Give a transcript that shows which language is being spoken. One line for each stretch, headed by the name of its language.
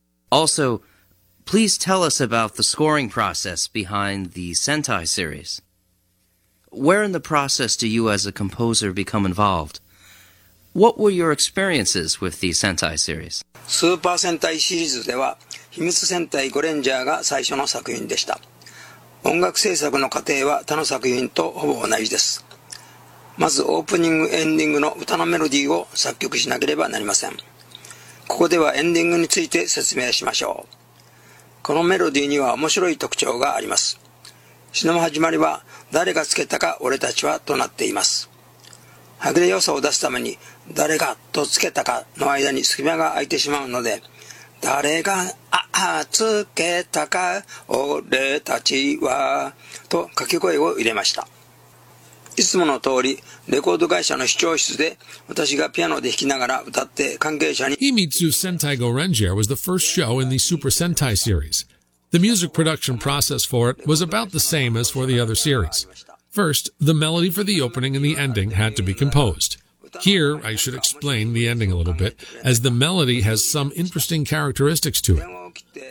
English: Also, please tell us about the scoring process behind the Sentai series. Where in the process do you as a composer become involved? What were your experiences with the Sentai series?
Japanese: Super Sentai series では秘密戦隊ゴレンジャーが最初の作品でした。音楽制作の過程は他の作品とほぼ同じです。まずオープニング・エンディングの歌のメロディーを作曲しなければなりません。ここではエンディングについて説明しましょう。このメロディーには面白い特徴があります。詩の始まりは誰がつけたか俺たちはとなっています。はぐれ良さを出すために誰がとつけたかの間に隙間が空いてしまうので、誰がつけたか俺たちはと掛け声を入れました。いつもの通りレコード会社の視聴室で私がピアノで弾きながら歌って関係者に。
English: Himitsu Sentai Gorenger was the first show in the Super Sentai series. The music production process for it was about the same as for the other series. First, the melody for the opening and the ending had to be composed. Here, I should explain the ending a little bit, as the melody has some interesting characteristics to it.